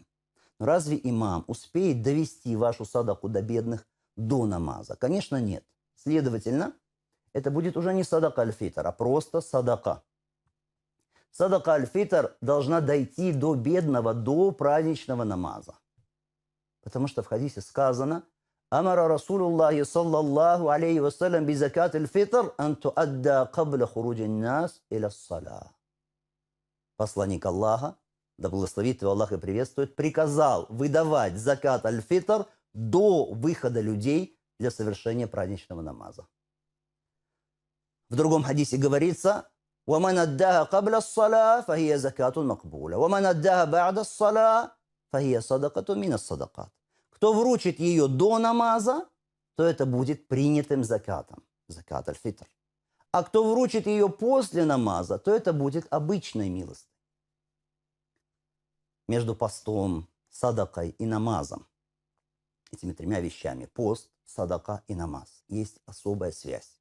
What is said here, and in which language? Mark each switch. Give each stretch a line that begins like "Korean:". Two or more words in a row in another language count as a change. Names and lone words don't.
Russian: Но разве имам успеет довести вашу садаку до бедных до намаза? Конечно, нет. Следовательно, это будет уже не
Arabic: صدقة الفطر,
Russian: а просто садака.
Arabic: صدقة الفطر
Russian: должна дойти до бедного, до праздничного намаза. Потому что в хадисе сказано:
Arabic: «أمر رسول الله صلى الله عليه وسلم بزكاة الفطر أن تؤدى قبل خروج الناس إلى الصلاة».
Russian: Посланник Аллаха, да благословит его Аллах и приветствует, приказал выдавать
Arabic: زكاة الفطر
Russian: до выхода людей для совершения праздничного намаза. В другом хадисе говорится:
Arabic: «ومن أداها قبل الصلاة فهي زكاة مقبولة ومن أداها بعد الصلاة فهي صدقة من الصدقات».
Russian: Кто вручит ее до намаза, то это будет принятым закатом,
Arabic: زكاة الفطر.
Russian: А кто вручит ее после намаза, то это будет обычной милостью. Между постом, садакой и намазом, этими тремя вещами, пост, садака и намаз, есть особая связь.